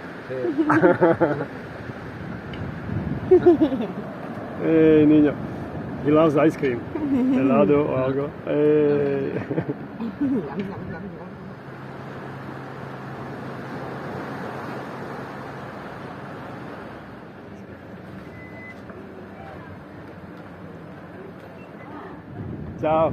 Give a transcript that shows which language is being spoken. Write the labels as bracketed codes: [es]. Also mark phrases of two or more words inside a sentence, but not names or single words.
[es] Hey, niño. [en] He loves ice cream. [es] Helado o algo. Hey. [it] Ciao.